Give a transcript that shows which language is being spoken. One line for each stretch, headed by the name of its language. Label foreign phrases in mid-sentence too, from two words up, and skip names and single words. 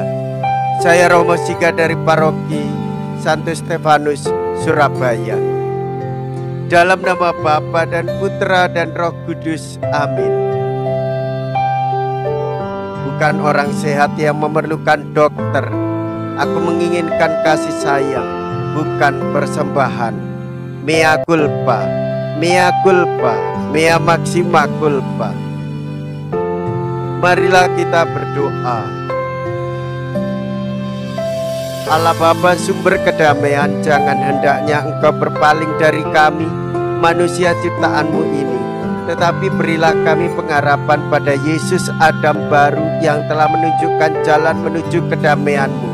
Indonesian: Saya Romo Siga dari Paroki Santo Stefanus, Surabaya. Dalam nama Bapa dan Putra dan Roh Kudus, amin. Bukan orang sehat yang memerlukan dokter, aku menginginkan kasih sayang, bukan persembahan.
Latin: Mea culpa, mea culpa, mea maxima culpa.
Indonesian: Marilah kita berdoa. Allah Bapa, sumber kedamaian, jangan hendaknya Engkau berpaling dari kami, manusia ciptaan-Mu ini, tetapi berilah kami pengharapan pada Yesus Adam baru yang telah menunjukkan jalan menuju kedamaian-Mu.